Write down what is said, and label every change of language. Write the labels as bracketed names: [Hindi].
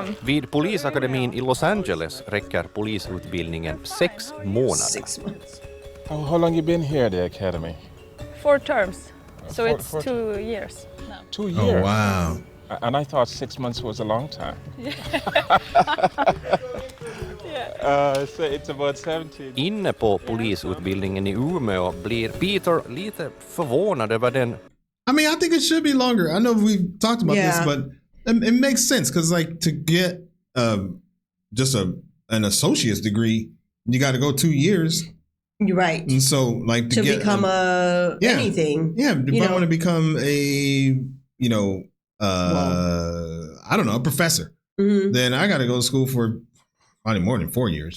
[Swedish] Vid polisakademin i Los Angeles räcker polisutbildningen 6 månader. [English] 6 months. How long you been here at the academy? 4 terms. So it's 2 years now. 2 years? Oh, wow. And I thought 6 months was a long time. So it's about 17. [Swedish] Inne på polisutbildningen i Umeå blir Peter lite förvånad över den. [English] I mean, I think it should be longer. I know we've talked about this, but it makes sense because to get just an associate's degree, you got to go 2 years. You're right. And so to get, become anything. Yeah, if I want to become a, I don't know, a professor, then I got to go to school for probably more than 4 years.